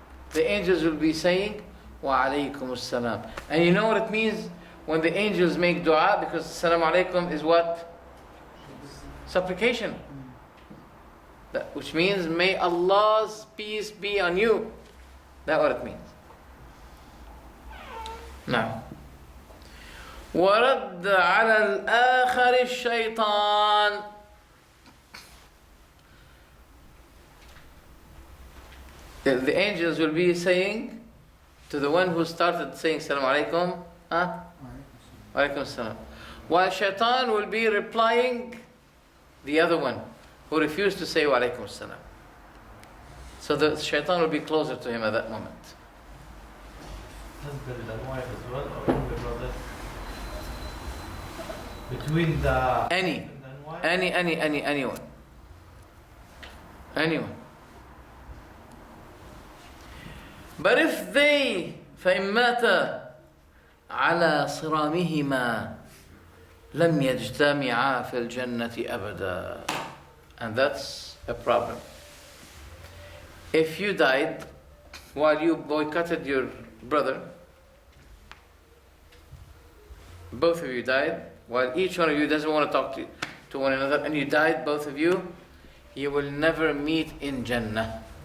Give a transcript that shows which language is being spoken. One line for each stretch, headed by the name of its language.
English: The angels will be saying wa alaykum salam. And you know what it means when the angels make dua? Because salam alaykum is what? Supplication. Which means may Allah's peace be on you. That's what it means.
Arabic: Now, وَرَدَّ عَلَى الْآخَرِ الشَّيْطَانِ.
English: The angels will be saying to the one who started saying Salam Alaikum, Alaikum Salam. While shaitan will be replying the other one who refused to say Wa Alaikum Salam. So the shaitan will be closer to him at that moment. Husband and wife as well, or the brother? Between the anyone. But if they
Arabic: فإن مات على صرامهما لم يجتمعا في الجنة أبدا.
English: And that's a problem. If you died while you boycotted your brother, both of you died, while each one of you doesn't want to talk to one another, and you died, both of you, you will never meet in Jannah.